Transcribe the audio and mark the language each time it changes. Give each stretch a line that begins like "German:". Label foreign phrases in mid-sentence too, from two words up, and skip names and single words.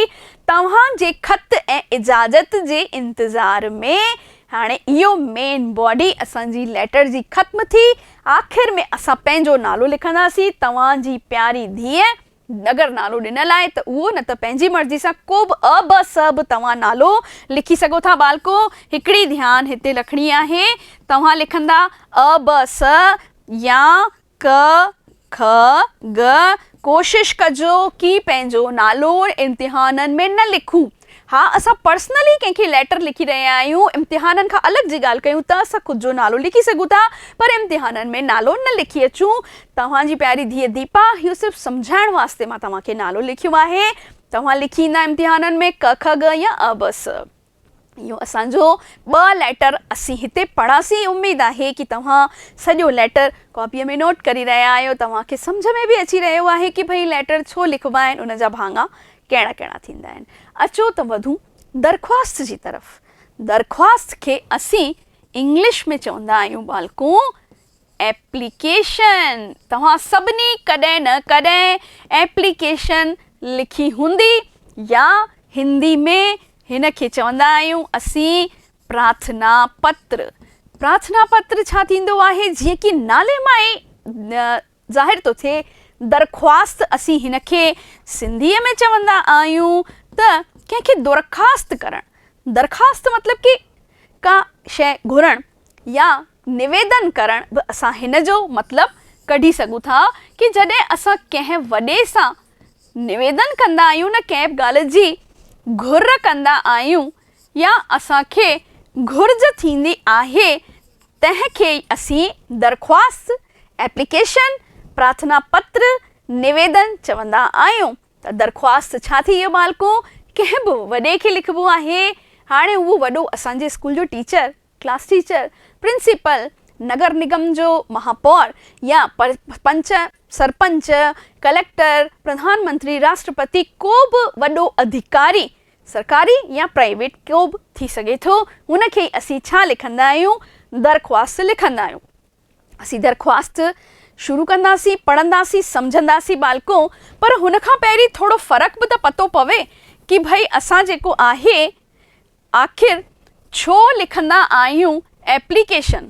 Sindhi: तव्हांजे ख़त ऐं इजाज़त जे इंतज़ार में हाणे इहो
English: main body
Sindhi: असांजी लेटर जी ख़त्म थी। आख़िर में असां पंहिंजो नालो लिखंदासीं, तव्हांजी प्यारी धीअ। अगरि नालो ॾिनल आहे त उहो, न त पंहिंजी मर्ज़ी सां को बि अ ब स बि तव्हां नालो लिखी सघो था। बालको हिकिड़ी ध्यानु हिते रखणी आहे, तव्हां लिखंदा अ ब स या क ख ग। कोशिशि कजो कि पंहिंजो नालो इम्तिहाननि में न लिखूं। हा, असां पर्सनली कंहिंखे लेटर लिखी रहिया आहियूं, इम्तिहाननि खां अलॻि जी ॻाल्हि कयूं त असां ख़ुदि जो नालो लिखी सघूं था, पर इम्तिहाननि में नालो न लिखी अचूं। तव्हांजी प्यारी धीअ दीपा, इहो सिर्फ़ु सम्झाइण वास्ते मां तव्हांखे नालो लिखियो आहे। तव्हां लिखी ईंदा इम्तिहाननि में क ख ग या अ ब स। इहो असांजो 2 लेटर असीं हिते पढ़ासीं। उमेदु आहे कि तव्हां सॼो लेटर कॉपीअ में नोट करे रहिया आहियो। तव्हांखे सम्झ में बि अची रहियो आहे कि भई लेटर छो लिखिबा आहिनि, उन जा भाङा कहिड़ा कहिड़ा थींदा आहिनि। अचो त वधूं दरख़्वास्त जी तरफ़। दरख़्वास्त खे असीं इंग्लिश में चवंदा आहियूं बालको एप्लीकेशन। तव्हां सभिनी कॾहिं न कॾहिं एप्लीकेशन लिखी हूंदी, या हिंदी में हिन खे चवंदा आहियूं असीं
Hindi: प्रार्थना पत्र। प्रार्थना पत्र
Sindhi: छा थींदो आहे? जीअं कि नाले मां ई ज़ाहिर थो थिए, दरख़्वास्त असीं हिन खे सिंधीअ में चवंदा आहियूं त कंहिंखे दरख़्वास्त करणु। दरख़्वास्त मतिलब कि का शइ घुरण या निवेदन करणु बि असां हिन जो मतिलबु कढी सघूं था कि जॾहिं असां कंहिं वॾे सां निवेदन कंदा आहियूं, न कंहिं बि ॻाल्हि जी घुर कंदा आहियूं या असांखे घुर्ज थींदी आहे, तंहिंखे असीं दरख़्वास्त, एप्लीकेशन,
Hindi: प्रार्थना पत्र,
Sindhi: निवेदन चवंदा आहियूं। त दरख़्वास्त छा थी वियो बालको? कंहिं बि वॾे खे लिखिबो आहे। हाणे उहो वॾो असांजे स्कूल जो टीचर, क्लास टीचर, प्रिंसिपल, नगर निगम जो महापौर या पंच, सरपंच, कलेक्टर, प्रधानमंत्री, राष्ट्रपति, को बि वॾो अधिकारी, सरकारी या प्राइवेट को बि थी सघे थो। हुनखे असीं छा लिखंदा आहियूं? दरख़्वास्त लिखंदा आहियूं। असीं दरख़्वास्त शुरू कंदासीं, पढ़ंदासीं, सम्झंदासीं बालको, पर हुनखां पहिरीं थोरो फ़र्क़ु बि त पतो पवे कि भई असां जेको आहे आख़िर छो लिखंदा आहियूं एप्लीकेशन?